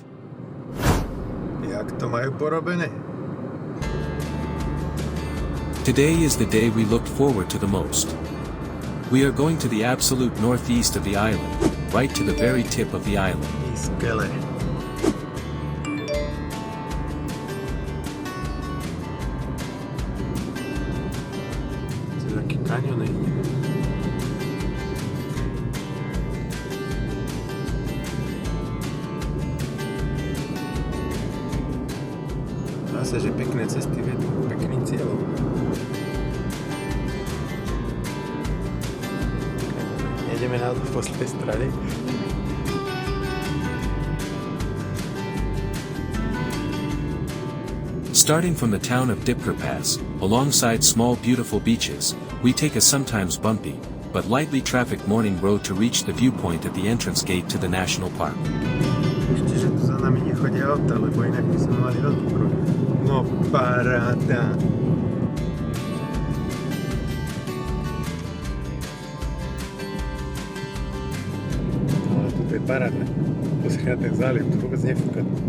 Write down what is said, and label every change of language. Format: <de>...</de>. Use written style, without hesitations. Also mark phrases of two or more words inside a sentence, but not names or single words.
<sk>Jak to majú porobené?</sk> <en>Today is the day we looked forward to the most. We are going to the absolute northeast of the island, right to the very tip of the island.</en> <sk>Skvelé. To je taký kanioný. Zase, že pekné cesty vedú k pekným cieľom. Jedeme na poslednej strane.</sk> <en>Starting from the town of Dipkarpaz, alongside small beautiful beaches, we take a sometimes bumpy, but lightly trafficked morning road to reach the viewpoint at the entrance gate to the national park.</en> <sk>Ešte, že tu za nami nechodia auta, lebo inak by sme mali veľký prúd. No paráda. Ale toto je paráda. Pozri na ten záliv, tu vôbec nefúka.</sk>